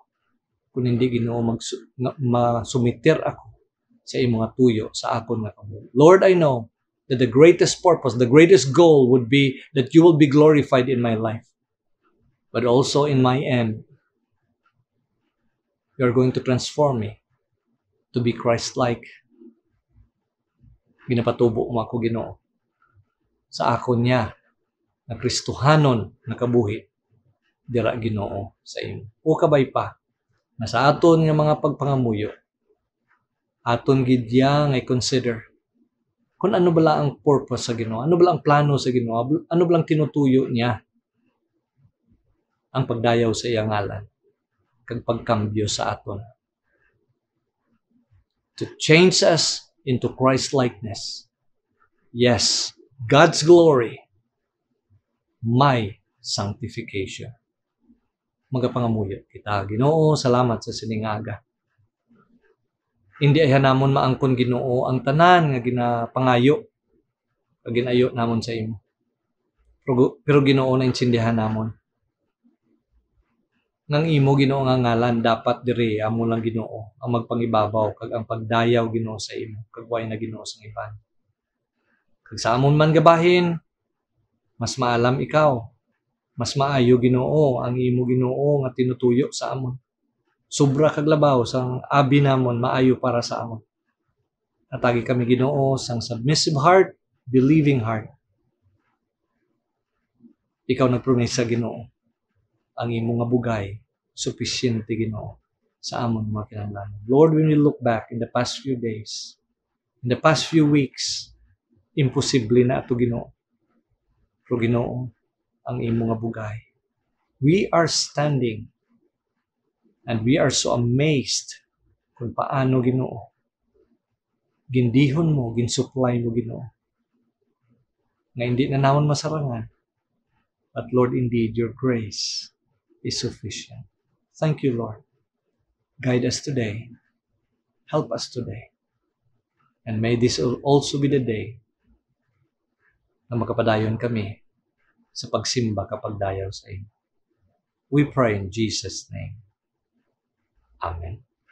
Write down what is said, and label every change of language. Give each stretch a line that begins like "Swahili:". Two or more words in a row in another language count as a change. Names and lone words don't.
Hiligaynon: Kung hindi Ginoo masumiter ako sa imo nga tuyo sa akon nga kabuhi.
English: Lord, I know that the greatest purpose, the greatest goal would be that you will be glorified in my life. But also in my end, you are going to transform me to be Christ-like.
Hiligaynon: Ginapatubo mo ako Ginoo sa akon niya na Kristohanon na kabuhi dira Ginoo sa imo. O kabay pa na sa aton nga mga pagpangamuyo, aton gid nga i-consider kung ano bala ang purpose sa Ginoo, ano bala ang plano sa Ginoo, ano bala ang tinutuyo niya ang pagdayaw sa iyang ngalan kag pagkambyo sa aton
English: to change us into Christ-likeness. Yes, God's glory, my sanctification.
Hiligaynon: Magapangamuyo kita Ginoo, salamat sa siningaga. Hindi ay namon maangkon Ginoo ang tanan nga ginapangayo kag ginayo namon sa imo. Pero Ginoo na intindihan namon nang imo Ginoo nga ngalan dapat diri amo lang Ginoo ang magpangibabaw kag ang pagdayaw Ginoo sa imo kag way na Ginoo sa iban. Kag sa amon man gabahin, mas maalam ikaw. Mas maayo Ginoo ang imo Ginoo nga tinutuyo sa amon. Sobra kag labaw sang abi namon maayo para sa amon. Atagi kami Ginoo sang
English: submissive heart, believing heart.
Hiligaynon: Ikaw nagpromesa Ginoo. Ang imo nga bugay sufficiente Ginoo sa amon mga kinahanglan.
English: Lord, when we look back in the past few days, in the past few weeks,
Hiligaynon: imposible na ato Ginoo. Pero Ginoo, ang imo nga bugay.
English: We are standing and we are so amazed
Hiligaynon: kung paano Ginoo gindihon mo, ginsupply mo Ginoo. Nga hindi na namon masarangan.
English: But Lord, indeed, your grace is sufficient. Thank you, Lord. Guide us today. Help us today. And may this also be the day
Hiligaynon: na makapadayon kami sa pagsimba kapag dayaw sa iyo.
English: We pray in Jesus' name. Amen.